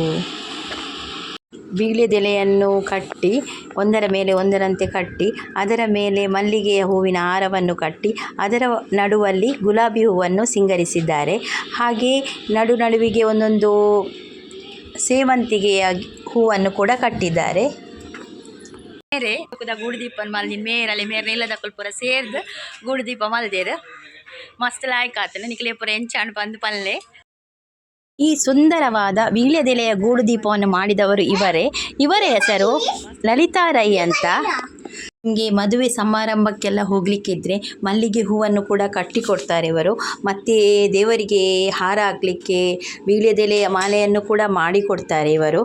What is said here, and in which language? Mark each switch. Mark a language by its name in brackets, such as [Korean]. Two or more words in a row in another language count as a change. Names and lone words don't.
[Kannada] ವೀಳ್ಯದೆಲೆಯನ್ನು ಕಟ್ಟಿ ಒಂದರ ಮೇಲೆ ಒಂದರಂತೆ ಕಟ್ಟಿ, ಅದರ ಮೇಲೆ ಮಲ್ಲಿಗೆಯ ಹೂವಿನ ಹಾರವನ್ನು ಕಟ್ಟಿ, ಅದರ ನಡುವಲ್ಲಿ ಗುಲಾಬಿ ಹೂವನ್ನು ಸಿಂಗರಿಸಿದ್ದಾರೆ. ಹಾಗೆ ನಡುವಿಗೆ ಒಂದೊಂದು ಸೇವಂತಿಗೆಯ ಹೂವನ್ನು ಕೂಡ ಕಟ್ಟಿದ್ದಾರೆ. [Tulu] ಮೇರೆ ಗೂಡು ದೀಪ ಮಲ್ದಿ ಮೇರಲ್ಲಿ ನೀಲದ ಪೂರ ಸೇರ್ದು ಗೂಡು ದೀಪ ಮಲ್ದೇರು ಮಸ್ತ್ ಲಾಯ್ಕ್ ಆತನ ನಿಕ್ಲೆ ಪೂರ ಎಂಚಾಣ್ ಬಂದು ಪಲ್ಲೆ. [Kannada] ಈ ಸುಂದರವಾದ ವೀಳ್ಯದೆಲೆಯ ಗೂಡು ದೀಪವನ್ನು ಮಾಡಿದವರು ಇವರ ಹೆಸರು ಲಲಿತಾ ರೈ ಅಂತ. ನಿಮಗೆ ಮದುವೆ ಸಮಾರಂಭಕ್ಕೆಲ್ಲ ಹೋಗಲಿಕ್ಕಿದ್ರೆ ಮಲ್ಲಿಗೆ ಹೂವನ್ನು ಕೂಡ ಕಟ್ಟಿಕೊಡ್ತಾರೆ ಇವರು. ಮತ್ತು ದೇವರಿಗೆ ಹಾರ ಹಾಕಲಿಕ್ಕೆ ವೀಳ್ಯದೆಲೆಯ ಮಾಲೆಯನ್ನು ಕೂಡ ಮಾಡಿಕೊಡ್ತಾರೆ ಇವರು.